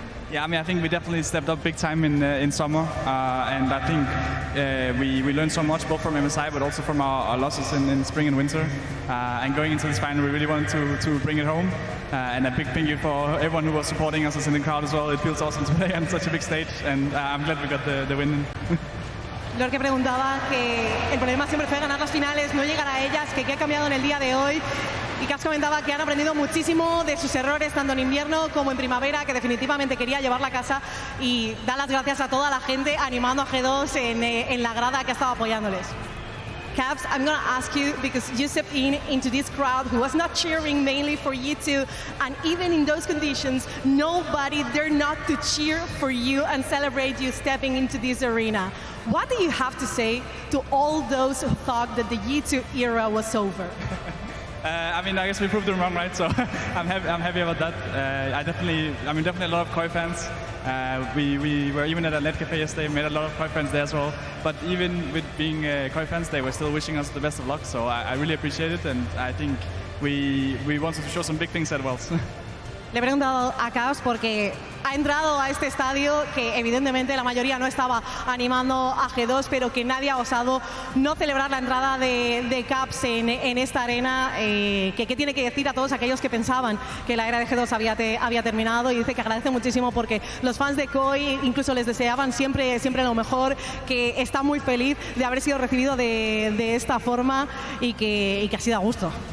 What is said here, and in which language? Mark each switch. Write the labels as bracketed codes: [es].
[en] Yeah, I mean, I think we definitely stepped up big time in summer, and I think we learned so much both from MSI but also from our losses in spring and winter. And going into this final, we really wanted to bring it home. And a big thank you for everyone who was supporting us in the crowd as well. It feels awesome to play on such a big stage, and I'm glad we got the win. [es] Laure que preguntaba que el problema siempre fue ganar las finales, no llegar a ellas, que qué ha cambiado en el día de hoy. Y Caps comentaba que han aprendido muchísimo de sus errores, tanto en invierno como en primavera, que definitivamente quería llevar la casa, y da las gracias a toda la gente animando a G2 en la grada que ha estado apoyándoles. [en] Caps, I'm going to ask you, because you stepped into this crowd who was not cheering mainly for you two, and even in those conditions, nobody dared not to cheer for you and celebrate you stepping into this arena. What do you have to say to all those who thought that the G2 era was over? I mean, I guess we proved them wrong, right? So I'm happy about that. Definitely a lot of KOI fans. We were even at a LEC cafe yesterday, made a lot of KOI fans there as well. But even with being KOI fans, they were still wishing us the best of luck. So I really appreciate it, and I think we wanted to show some big things at Worlds. [es] Le he preguntado a Caps porque ha entrado a este estadio que evidentemente la mayoría no estaba animando a G2, pero que nadie ha osado no celebrar la entrada de Caps en esta arena. ¿Qué tiene que decir a todos aquellos que pensaban que la era de G2 había terminado? Y dice que agradece muchísimo porque los fans de KOI incluso les deseaban siempre lo mejor, que está muy feliz de haber sido recibido de esta forma y que ha sido a gusto.